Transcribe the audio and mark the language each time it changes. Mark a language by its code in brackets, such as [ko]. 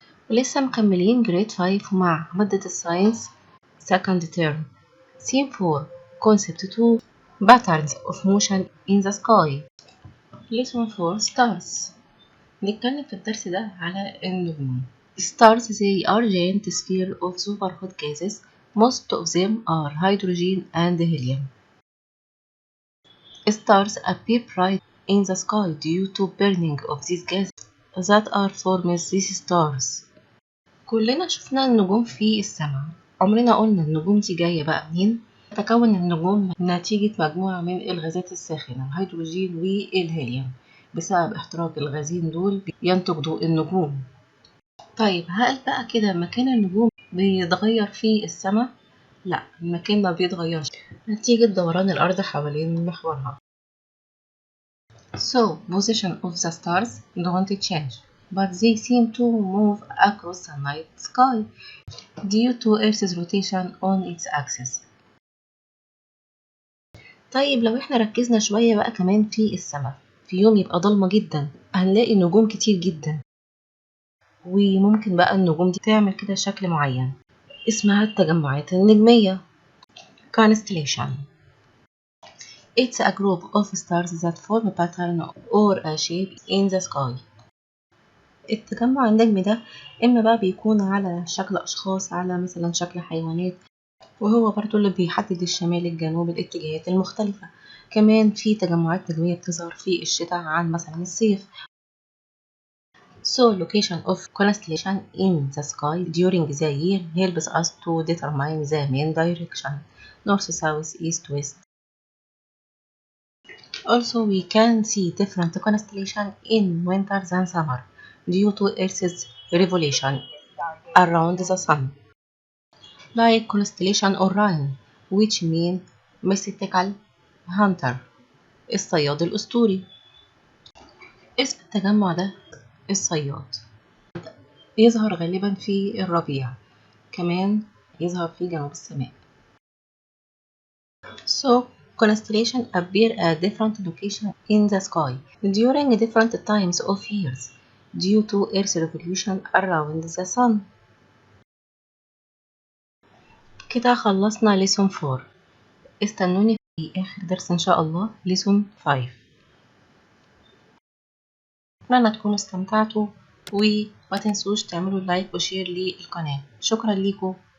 [ar] ولسه مكملين جريد 5 مع مادة الساينس [en] second term Theme 4 Concept 2 Patterns of Motion in the Sky Lesson 4 Stars. [ar] نتكلم في الدرس ده على النجوم. [en] Stars they are giant spheres of super hot gases. Most of them are hydrogen and helium. Stars appear bright in the sky due to burning of these gases that are formed these stars. [ar] كلنا شفنا النجوم في السماء. عمرنا قلنا النجوم دي جاية بقى منين؟ تكون النجوم نتيجة مجموعة من الغازات الساخنة الهيدروجين والهيليوم. بسبب احتراق الغازين دول ينتج ضوء النجوم. طيب هل بقى كده مكان النجوم بيتغير في السماء؟ لا، المكان ما بيتغيرش نتيجة دوران الأرض حوالين محورها. [en] So, position of the stars don't change, but they seem to move across the night sky due to Earth's rotation on its axis. [ar] طيب لو احنا ركزنا شوية بقى كمان في السماء، في يوم يبقى ضلمة جدا هنلاقي نجوم كتير جدا، وممكن بقى النجوم دي تعمل كده شكل معين اسمها التجمعات النجمية constellation. [en] It's a group of stars that form a pattern or a shape in the sky. [ar] التجمع النجمي ده إما بقى بيكون على شكل أشخاص، على مثلا شكل حيوانات، وهو برضو اللي بيحدد الشمال الجنوب الاتجاهات المختلفة. كمان في تجمعات نجمية بتظهر في الشتاء عن مثلا الصيف. [en] So location of constellation in the sky during the year helps us to determine the main direction, north, south, east, west. Also we can see different constellation in winter than summer due to Earth's revolution around the sun. Like constellation Orion, which mean mystical hunter, [ar] الصياد الأسطوري. اسم التجمع ده الصياد. يظهر غالبا في الربيع، كمان يظهر في جنوب السماء. [en] So constellation appear at different locations in the sky during different times of years due to Earth's revolution around the sun. [ar] كده خلصنا lesson 4. استنوني في آخر درس إن شاء الله lesson 5. أتمنى تكونوا استمتعتوا وما تنسوش تعملوا لايك وشير للقناة. شكرا ليكم.